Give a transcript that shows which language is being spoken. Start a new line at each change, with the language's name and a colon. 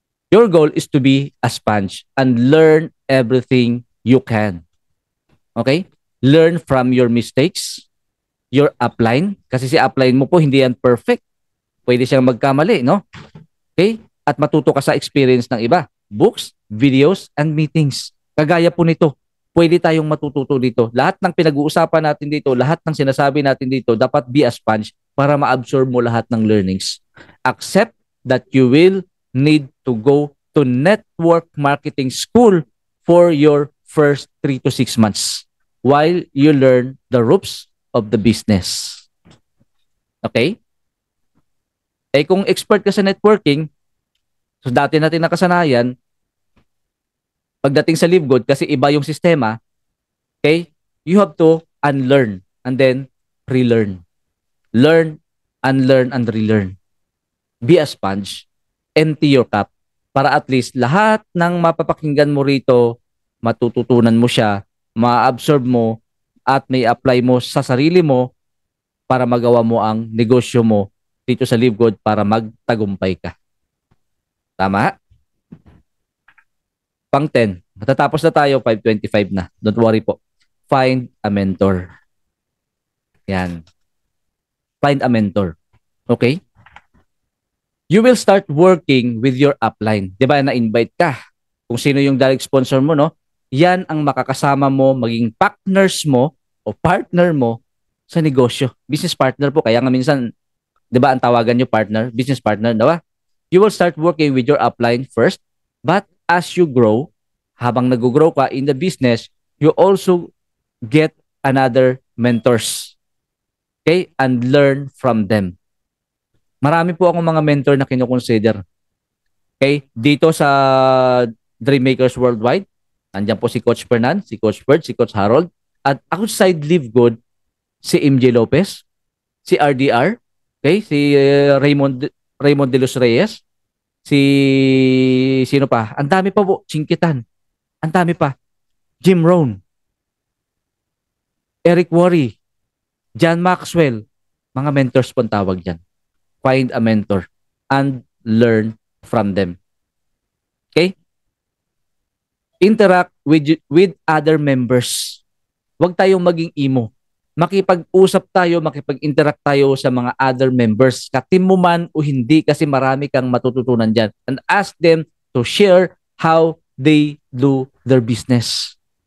English: Your goal is to be a sponge and learn everything you can. Okay? Learn from your mistakes, your upline,
Filipino: kasi si upline mo po hindi yan perfect. Pwede siyang magkamali, no? Okay? At matuto ka sa experience ng iba.
English: Books, videos, and meetings.
Filipino: Kagaya po nito, pwede tayong matututo dito. Lahat ng pinag-uusapan natin dito, lahat ng sinasabi natin dito, dapat be a sponge para ma-absorb mo lahat ng learnings.
English: Accept that you will need to go to network marketing school for your first 3 to 6 months while you learn the ropes of the business.
Filipino: Okay? Eh kung expert ka sa networking, so dati natin nakasanayan, pagdating sa LiveGood, kasi iba yung sistema, okay,
English: you have to unlearn and then relearn. Learn, unlearn, and relearn. Be a sponge.
Filipino: Empty your cup para at least lahat ng mapapakinggan mo rito, matututunan mo siya, ma-absorb mo, at may apply mo sa sarili mo para magawa mo ang negosyo mo dito sa LiveGood para magtagumpay ka. Tama? Pang 10. Matatapos na tayo, 5:25 na.
English: Don't worry
Filipino: po.
English: Find a mentor. Yan. Find a mentor. Okay? You will start working with your upline.
Filipino: Di ba, na-invite ka? Kung sino yung direct sponsor mo, no? Yan ang makakasama mo, maging partners mo o partner mo sa negosyo. Business partner po. Kaya nga minsan, di ba, ang tawagan nyo partner, business partner, di ba?
English: You will start working with your upline first, but as you grow,
Filipino: habang nag-grow ka
English: in the business, you also get another mentors.
Filipino: Okay?
English: And learn from them.
Filipino: Marami po akong mga mentor na kinoconsider. Okay? Dito sa Dreammakers Worldwide, nandiyan po si Coach Fernan, si Coach Bert, si Coach Harold, at outside LiveGood, si MJ Lopez, si RDR, okay? Si Raymond De Los Reyes, si sino pa? Ang dami pa po, Chinkitan. Ang dami pa. Jim Rohn, Eric Worre, John Maxwell, mga mentors po tawag dyan.
English: Find a mentor and learn from them. Okay? Interact with other members.
Filipino: Huwag tayong maging emo. Makipag-usap tayo, makipag-interact tayo sa mga other members. Katim mo man o hindi, kasi marami kang matututunan dyan.
English: And ask them to share how they do their business.